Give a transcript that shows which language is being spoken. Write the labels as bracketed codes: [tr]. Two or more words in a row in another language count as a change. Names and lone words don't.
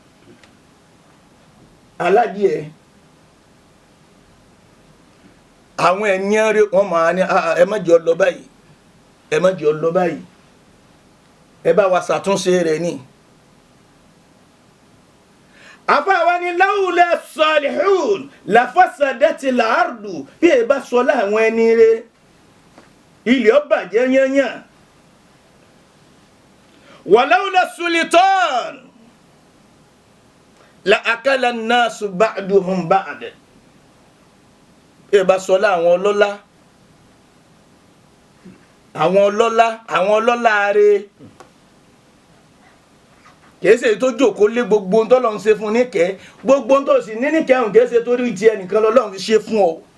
[yo] aládìẹ àwọn ènìyàn rẹ wọ́n máa ní ẹ má jẹ́ ó lọ báyìí ẹ má jẹ́ ó lọ báyìí ẹ bá wa ṣàtúnṣe rẹ̀ ni àfáà ní [ar] لولا صالحون لفسدت الأرض [yo] bí ẹ bá sọ láwọn ẹni rẹ ilẹ̀ ó bàjẹ́ yányán [ar] ولولا سلطان لأكل الناس بعضهم بعض [yo] bí ẹ bá sọ láwọn ọlọ́lá àwọn ọlọ́lá rẹ kèése tó jókòó lé gbogbo ohun tọ́lọ́run ṣe fún níkẹ́ gbogbo ohun tó sì ní níkẹ́ ọ̀hún kèése tó rí ti ẹnìkan lọ́lọ́run fi ṣe fún ọ.